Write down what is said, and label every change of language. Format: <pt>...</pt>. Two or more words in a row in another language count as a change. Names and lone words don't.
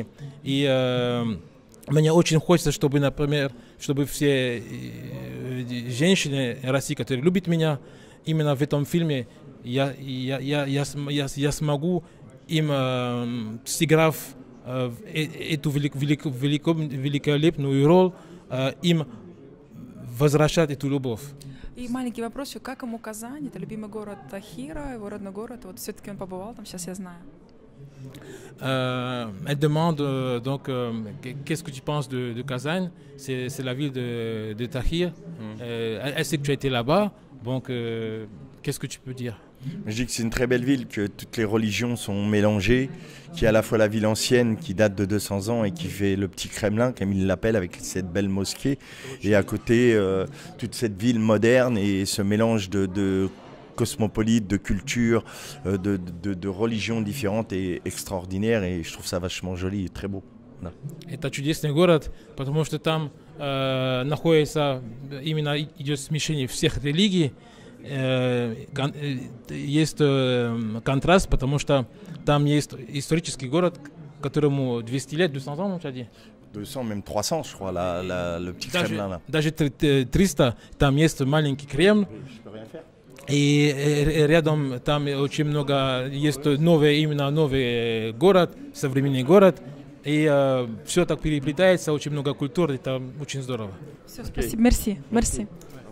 <ru>И мне очень хочется, чтобы, например, чтобы все женщины России, которые любят меня, именно в этом фильме я смогу им, сыграв эту великолепную роль, им возвращать эту любовь. И маленький вопрос еще, как ему Казань? Это любимый город Тахира, его родной город. Вот все-таки он побывал там, сейчас я знаю.</ru> <fr>Elle demande donc qu'est-ce que tu penses de Kazan? C'est la ville de Tahir. Elle sait que tu as été là-bas, donc qu'est-ce que tu peux dire? Je dis que c'est une très belle ville, que toutes les religions sont mélangées, qu'il y a à la fois la ville ancienne qui date de 200 ans et qui fait le petit Kremlin, comme il l'appelle, avec cette belle mosquée, et à côté toute cette ville moderne et ce mélange de cosmopolite, de culture, de religions différentes et extraordinaires, et je trouve ça vachement joli et très beau.</fr> <ru>Да. Это чудесный город, потому что там находится, именно идет смешение всех религий. Есть контраст, потому что там есть исторический город которому 200 лет,</ru> <fr>200 ans, on t'a dit? 200, même 300, je crois, le petit Kremlin là.</fr> <ru>Даже 300, там есть маленький Кремль.</ru> <fr>Je peux rien faire.</fr> <ru>И рядом там очень много, есть именно новый город, современный город. И все так переплетается, очень много культур, это очень здорово. Все, спасибо,</ru> <fr>merci, merci.</fr>